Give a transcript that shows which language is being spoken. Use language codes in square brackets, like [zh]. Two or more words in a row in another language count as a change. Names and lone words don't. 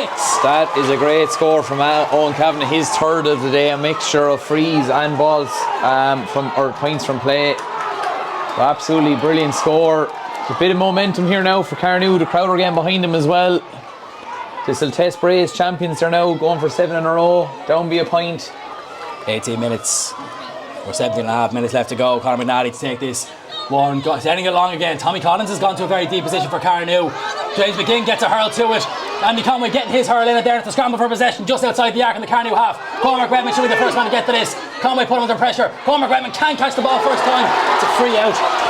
[en] That is a great score from Owen Kavanagh. His third of the day, a mixture of frees and balls points from play. Absolutely brilliant score. There's a bit of momentum here now for Carnew. The crowd are getting behind him as well. This will test Bray's champions. They're now going for 7 in a row. Down by a point. 18 minutes or 17 and a half minutes left to go. Conor McNally to take this one. Sending it long again. Tommy Collins has gone to a very deep position for Carnew. James McGing gets a hurl to it. Andy Conway getting his hurl in it there. It's a scramble for possession just outside the arc in the Carnew half. Cormac Redmond should be the first man to get to this. Conway put him under pressure. Cormac Redmond can't catch the ball first time. It's a free out.